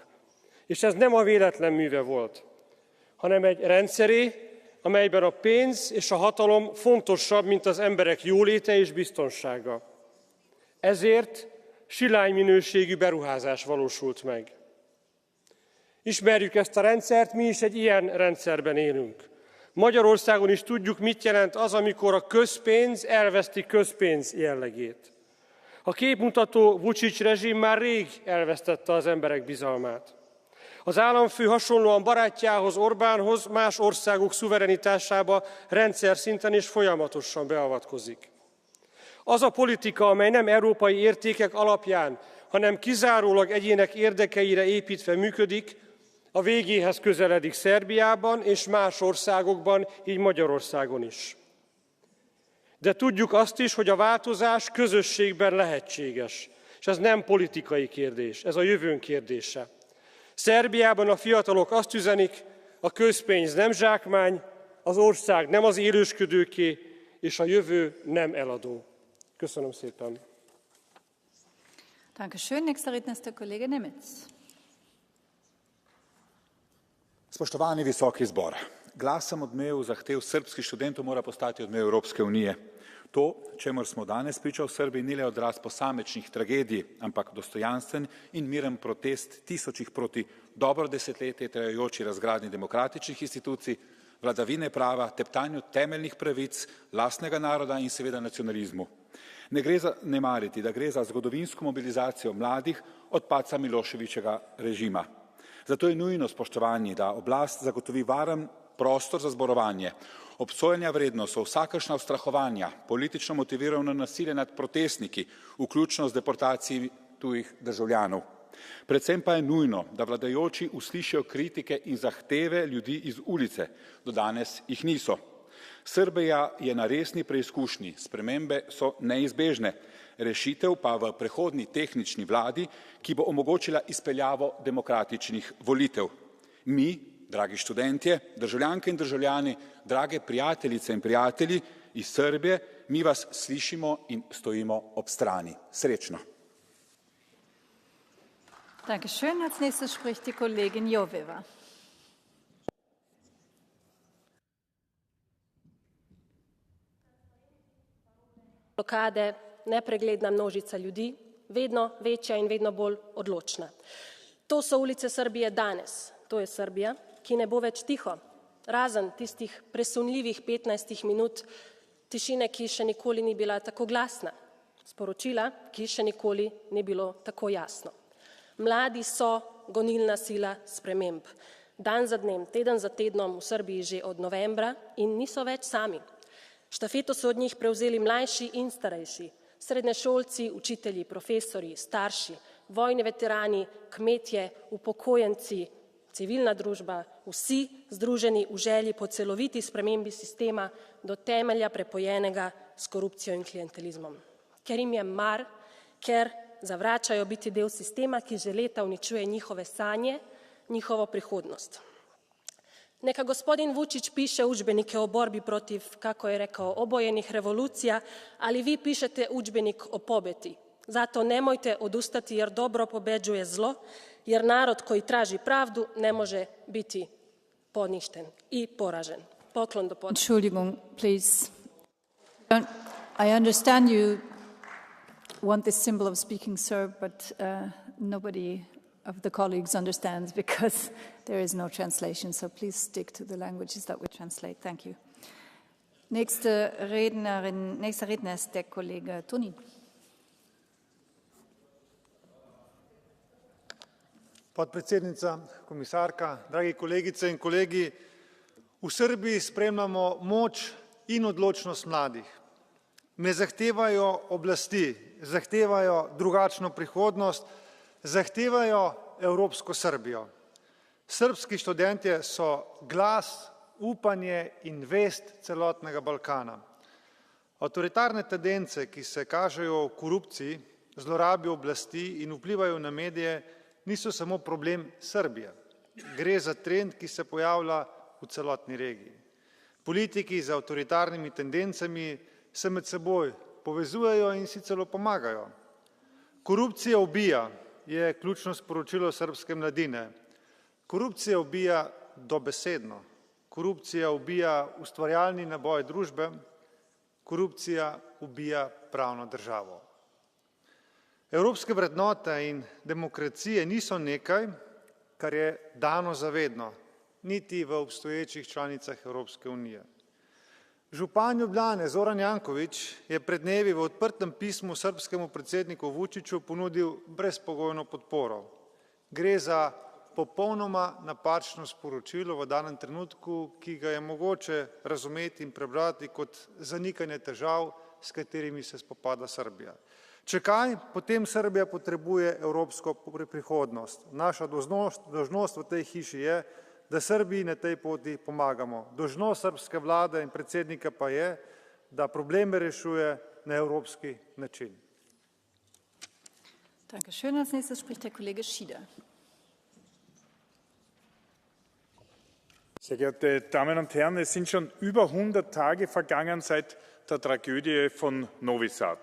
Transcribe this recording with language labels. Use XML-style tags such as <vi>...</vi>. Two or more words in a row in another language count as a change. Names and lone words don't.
<hu>És ez nem a véletlen műve volt, hanem egy rendszeré, amelyben a pénz és a hatalom fontosabb, mint az emberek jóléte és biztonsága. Ezért silány minőségű beruházás valósult meg. Ismerjük ezt a rendszert, mi is egy ilyen rendszerben élünk. Magyarországon is tudjuk, mit jelent az, amikor a közpénz elveszti közpénz jellegét. A képmutató Vučić rezsim már rég elvesztette az emberek bizalmát. Az államfő hasonlóan barátjához, Orbánhoz, más országok szuverenitásába rendszer szinten és folyamatosan beavatkozik. Az a politika, amely nem európai értékek alapján, hanem kizárólag egyének érdekeire építve működik, a végéhez közeledik Szerbiában és más országokban, így Magyarországon is. De tudjuk azt is, hogy a változás közösségben lehetséges, és ez nem politikai kérdés, ez a jövőnk kérdése. Szerbiában a fiatalok azt üzenik, a közpénz nem zsákmány, az ország nem az élősködőké, és a jövő nem eladó. Köszönöm szépen.</hu> <de>Dankeschön. Nächster Redner ist der Kollege Nemitz.</de> <sl>Spoštovani visoki zbor, glasen odmev zahtev srbskih študentov mora postati odmev Evropske unije. To, čemur smo danes priča v Srbiji, ni le odraz posamičnih tragedij, ampak dostojanstven in miren protest tisočih proti dobro desetletje trajajoči razgradnji demokratičnih institucij, vladavine prava, teptanju temeljnih pravic, lastnega naroda in seveda nacionalizmu. Ne gre zanemariti, da gre za zgodovinsko mobilizacijo mladih od padca Miloševićevega režima. Zato je nujno, spoštovani, da oblast zagotovi varen prostor za zborovanje. Obsojanja vredno so vsakršna ustrahovanja, politično motivirano nasilje nad protestniki, vključno z deportacijami tujih državljanov. Predvsem pa je nujno, da vladajoči uslišijo kritike in zahteve ljudi iz ulice, do danes jih niso. Srbija je na resni preizkušnji, spremembe so neizbežne, rešitev pa v prehodni tehnični vladi, ki bo omogočila izpeljavo demokratičnih volitev. Mi, dragi študentje, državljanke in državljani, drage prijateljice in prijatelji iz Srbije, mi vas slišimo in stojimo ob strani. Srečno. Dankeschön. Als nächstes spricht die Kollegin Joveva. Blokade, nepregledna množica ljudi, vedno večja in vedno bolj odločna. To so ulice Srbije danes. To je Srbija, ki ne bo več tiho, razen tistih presunljivih 15 minut tišine, ki še nikoli ni bila tako glasna, sporočila, ki še nikoli ni bilo tako jasno. Mladi so gonilna sila sprememb. Dan za dnem, teden za tednom v Srbiji že od novembra in niso več sami. Štafeto so od njih prevzeli mlajši in starejši, srednješolci, učitelji, profesori, starši, vojni veterani, kmetje, upokojenci, civilna družba, vsi združeni v želji po celoviti spremembi sistema do temelja prepojenega s korupcijo in klientelizmom. Ker jim je mar, ker zavračajo biti del sistema, ki že leta uničuje njihove sanje, njihovo prihodnost.</sl> <sr>Neka gospodin Vučić piše udžbenike o borbi protiv, kako je rekao, obojenih revolucija, ali vi pišete udžbenik o pobedi. Zato nemojte odustati jer dobro pobeđuje zlo, jer narod koji traži pravdu ne može biti poništen i poražen. Poklon do poda.</sr> <de>Entschuldigung,</de> <en>please. I understand you want this symbol of speaking Serb, but nobody of the colleagues understands because there is no translation. So please stick to the languages that we translate. Thank you.</en> <de>Nächster Redner ist der Kollege Tonin.</de> <sl>Podpredsednica, komisarka, dragi kolegice in kolegi, v Srbiji spremljamo moč in odločnost mladih. Ne zahtevajo oblasti, zahtevajo drugačno prihodnost, zahtevajo evropsko Srbijo. Srbski študentje so glas, upanje in vest celotnega Balkana. Avtoritarne tendence, ki se kažejo v korupciji, zlorabi oblasti in vplivajo na medije, niso samo problem Srbije. Gre za trend, ki se pojavlja v celotni regiji. Politiki z avtoritarnimi tendencami se med seboj povezujejo in si celo pomagajo. Korupcija ubija, je ključno sporočilo srbske mladine. Korupcija ubija dobesedno. Korupcija ubija ustvarjalni naboj družbe. Korupcija ubija pravno državo. Evropske vrednote in demokracije niso nekaj, kar je dano zavedno, niti v obstoječih članicah Evropske unije. Župan Ljubljane Zoran Janković je pred dnevi v odprtem pismu srbskemu predsedniku Vučiću ponudil brezpogojno podporo. Gre za popolnoma napačno sporočilo v danem trenutku, ki ga je mogoče razumeti in prebrati kot zanikanje težav, s katerimi se spopada Srbija. Če kaj, potem Srbija potrebuje evropsko prihodnost. Naša dolžnost v tej hiši je, da Srbiji na tej poti pomagamo. Dolžnost srbske vlade in predsednika pa je, da probleme rešuje na evropski način.</sl> <de>Dankeschön. Als nächstes spricht der Kollege Schieder. Sehr geehrte Damen und Herren, es sind schon über 100 Tage vergangen seit der Tragödie von Novi Sad.</de>